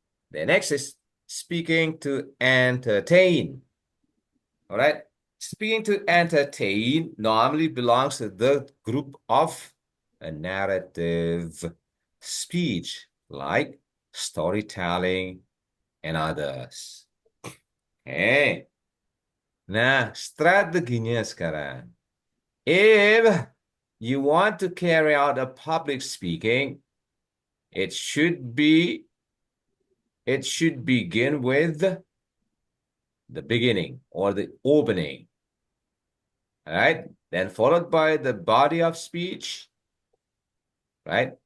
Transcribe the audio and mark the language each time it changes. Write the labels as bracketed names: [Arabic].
[English] The next is speaking to entertain. All right. Speaking to entertain normally belongs to the group of a narrative speech, like storytelling and others. Okay. [Indonesian] Nah, strateginya sekarang. [English] If you want to carry out a public speaking, it should begin with the beginning or the opening. All right? Then followed by the body of speech. Right?